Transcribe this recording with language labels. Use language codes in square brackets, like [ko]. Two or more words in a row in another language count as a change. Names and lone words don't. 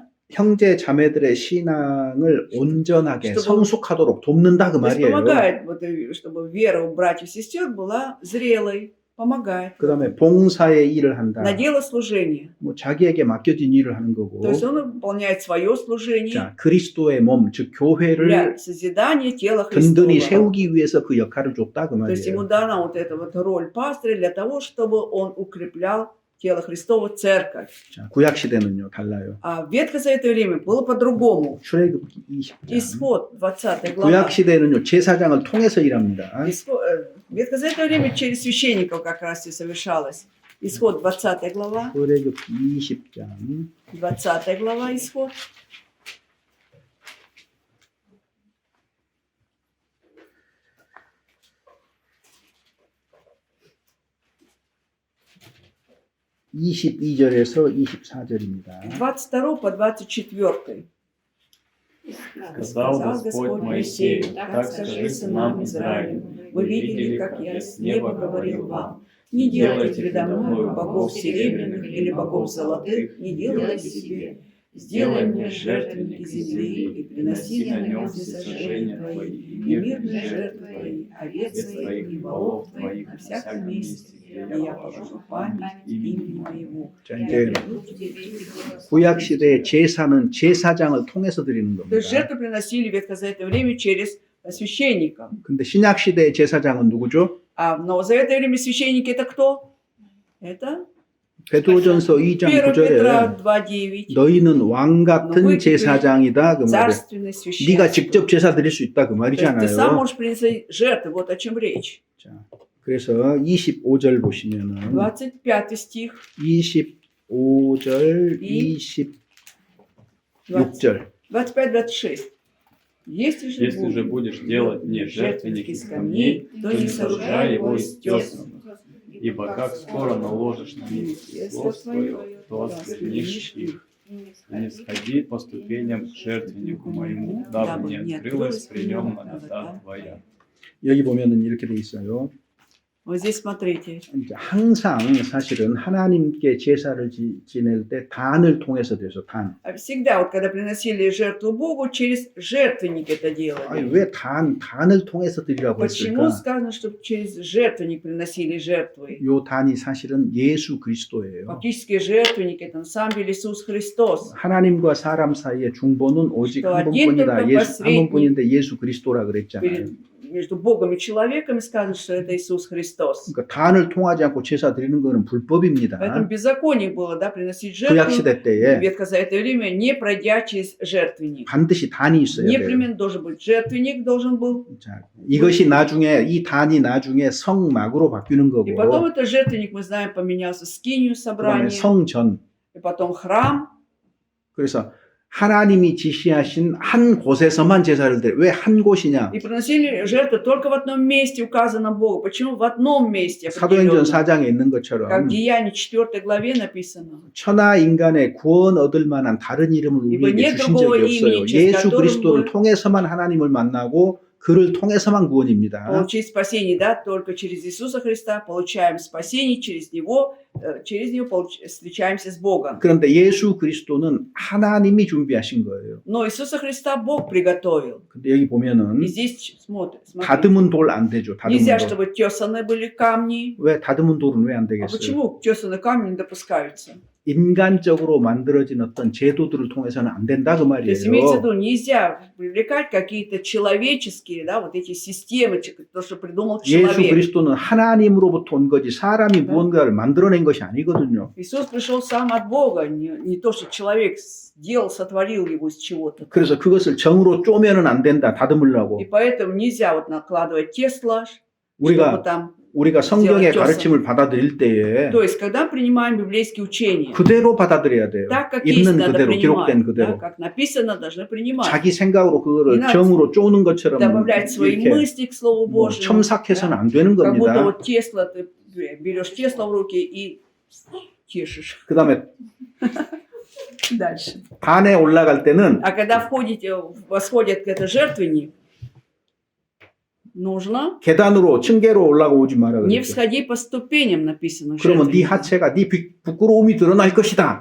[ko] 형제 자매들의 신앙을 온전하게 [ru] чтобы- [ko] 성숙하도록 돕는다 그 [ru] То есть [ko] 말이에요. [ru] помогает, вот, чтобы вера у братьев и сестер была зрелой, помогает. [ko] 그다음에 봉사의 일을 한다. [ru] На дело служения. [ko] 뭐 자기에게 맡겨진 일을 하는 거고. [ru] То есть он выполняет свое служение [ko] 자, 그리스도의 몸, 즉 [ru] для [ko] 교회를 [ru] созидания тела [ko] 든든히 [ru] Христова. [ko] 세우기 위해서 그 역할을 줬다 그 [ru] То есть ему [ko] 말이에요. [ru] дана вот эта вот роль пастыря для того, чтобы он укреплял тело Христова, церковь. [ko] 자, 구약 시대는요 달라요. [ru] А в ветхозаветное время было по-другому. [ko] 출애굽기 20장. [ru] Исход, 20 глава. [ko] 구약 시대는요 제사장을 통해서 일합니다. [ru] В ветхозаветное время через священников как раз и совершалось. Исход, 20 глава. [ko] 출애굽기 20장 [ru] 20 глава, исход. [ko] (22절에서 24절입니다) [ru] 22 по 24. Сказал Господь Моисею, так скажи сынам Израилю, вы видели, как я с неба говорил вам. Не делайте предо мною богов серебряных или богов золотых, не делайте себе. Сделай мне жертвенник из земли и приноси на нем всесожжения твои, и мирные жертвы твои, овец твоих и волов твоих на всяком месте, и я положу память имени моему. [ko] 자, 이제 구약 시대의 제사는 제사장을 통해서 드리는 [ru] То есть [ko] 겁니다. [ru] жертву приносили в ветхозаветное время через священников. [ko] 근데 신약 시대의 제사장은 누구죠? [ru] А в новозаветное время священники это кто? Это [ko] 베드로전서 2장 [ru] 1 Петра [ko] 9절에 [ru] 2:9. [ko] 너희는 왕 같은 제사장이다 그 말이에요. [ru] Царственный священник. [ko] 네가 직접 제사 드릴 수 있다 그 [ru] То есть ты сам [ko] 말이잖아요. [ru] можешь принести жертву, вот о чем речь. [ko] 자, 그래서 25절 보시면은 [ru] 25 стих, [ko] 25절, [ru] И [ko] 26절. [ru] 25-26. Если же Если же будешь делать мне жертвенник из камней, то не сооружай его из тесанных, ибо как скоро наложишь на них слово свое, то осквернишь их. Не сходи по ступеням к жертвеннику моему, дабы не открылась при нем нагота твоя. [ko] 여기 보면은 이렇게 돼 있어요. [ru] Вот здесь смотрите. [ko] 이제 항상 사실은 하나님께 제사를 지낼 때 단을 통해서 돼서 단. [ru] А всегда, вот когда приносили жертву Богу, через жертвенник это [ko] 아니, [ru] делали. [ko] 왜 단을 통해서 드리라고 [ru] Почему [ko] 했을까? [ru] сказано, что через жертвенник приносили жертвы? [ko] 요 단이 사실은 예수 그리스도예요. [ru] Фактически жертвенник это на самом деле Иисус Христос. [ko] 하나님과 사람 사이의 중보는 오직 또 한 [ru] один [ko] 번뿐이다. [ru] только [ko] 예수 한 번뿐인데 예수 그리스도라 그랬잖아요. [ru] Перед- между Богом и человеком сказано, что это Иисус Христос. [ko] 그러니까 단을 통하지 않고 제사 드리는 거는 불법입니다. [ru] Поэтому беззаконие было, да, приносить [ko] 구약 [ru] жертву [ko] 시대 [ru] в [ko] 때에 [ru] ветхозаветное время, не пройдя через жертвенник. [ko] 반드시 단이 있어야 돼요. [ru] Непременно должен быть жертвенник, должен был. [ko] 자, 이것이 나중에 이 단이 나중에 성막으로 바뀌는 [ru] И потом [ko] 거고 [ru] этот жертвенник, мы знаем, поменялся скинию [ko] 그다음에 [ru] собрания, [ko] 성전. [ru] и потом храм. [ko] 그래서 하나님이 지시하신 한 곳에서만 제사를 드려. 왜 한 곳이냐? [ru] И приносили жертву только в одном месте, указано Богу. Почему в одном месте? [ko] 사도행전 [ru] определенно? [ko] 4장에 있는 [ru] Как [ko] 것처럼 [ru] в Деянии 4 главе написано. [ko] 천하 인간의 구원 얻을 만한 다른 이름을 이거 우리에게 네 주신 [ru] другого [ko] 적이 없어요. [ru] имени, через [ko] 예수 [ru] которым [ko] 그리스도를 [ru] мы- [ko] 통해서만 하나님을 만나고 그를 통해서만 구원입니다. [ru] Получить спасение, да, только через Иисуса Христа получаем спасение, через Него встречаемся с Богом. [ko] 그런데 예수 그리스도는 하나님이 준비하신 거예요. [ru] Но Иисуса Христа Бог приготовил. [ko] 근데 여기 보면은 [ru] И здесь смотрите. [ko] 다듬은 돌 안 되죠. 다듬은 [ru] Нельзя, [ko] 돌. [ru] чтобы тесаны были камни. [ko] 왜 다듬은 돌은 왜 안 [ru] А [ko] 되겠어요? [ru] почему тесаны камни не допускаются? [ko] 인간적으로 만들어진 어떤 제도들을 통해서는 안 된다 그 [ru] То есть имеется в [ko] 말이에요. [ru] виду, нельзя привлекать какие-то человеческие, да, вот эти системы, то, что придумал [ko] 예수 [ru] человек. [ko] 그리스도는 하나님으로부터 온 거지 사람이 네. 무언가를 만들어낸 것이 아니거든요. [ru] Иисус пришел сам от Бога, не то, что человек сделал, сотворил его из чего-то. [ko] 그래서 그것을 정으로 쪼면은 안 된다. 다듬으려고. [ru] И поэтому нельзя вот накладывать тесло, чтобы там. [ko] 우리가 성경의 [ru] сделать [ko] 가르침을 받아들일 때에 [ru] То есть, когда принимаем библейские учения, [ko] 그대로 받아들여야 돼요. [ru] так как есть, [ko] 있는 [ru] надо [ko] 그대로, 기록된 [ru] принимать. Да, [ko] 그대로. [ru] как написано, должны принимать. [ko] 자기 생각으로 그거를 이 정으로 쪼는 것처럼 [ru] Добавлять свои [ko] 이렇게 [ru] мысли к Слову [ko] 뭐 [ru] Божьему. [ko] 첨삭해서는 [ru] да. [ko] 안 되는 [ru] Как будто [ko] 겁니다. [ru] вот тесло, ты берешь тесло в руки и тешишь. [ko] 그 다음에 [ru] Дальше. [ko] 단에 올라갈 때는 [ru] А когда восходит к этой жертвенник, нужно [ko] 계단으로 층계로 올라오지 마라 [ru] не [ko] 그랬죠. [ru] всходи по ступеням, написано в [ko] 그러면 네 [ru] жертвеннике, [ko] 하체가 네 부끄러움이 드러날 것이다.